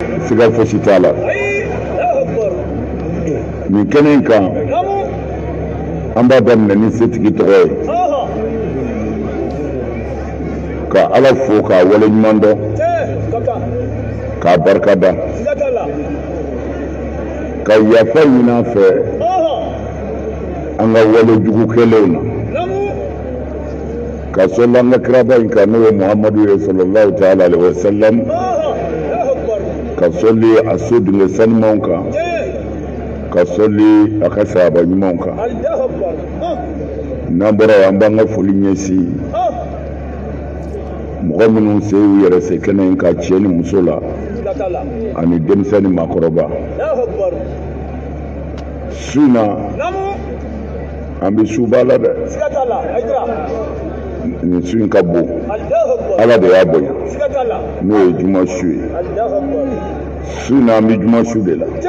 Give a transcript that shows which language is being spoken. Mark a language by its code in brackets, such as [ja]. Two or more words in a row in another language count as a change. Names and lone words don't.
[bm] siga fosi t'a la nin kɛnɛ in kan an b'a daminɛ ni setigi tɔgɔ ye ka ala fo k'a wale ɲuman dɔn k'a barika da ka yafa ɲini an fɛ an ka wale jugu kɛlenw na ka sɔli an ka kiraba in kan n'o ye muhamadu ye [ar] صلى الله تعالى عليه وسلم [bm] ka sɔli a so dingɛ sanumanw kan ka sɔli a ka sahaba ɲumanw kan n'an bɔra yan an b'an ka foli ɲɛsin mɔgɔ minnu se y'u yɛrɛ se kɛnɛ in ka cɛ ni muso la ani denmisɛn ni maakɔrɔba su in na an bɛ suba la dɛ nin su in ka bon ala de y'a bonya n'o ye juma su ye su in na an bɛ juma su de la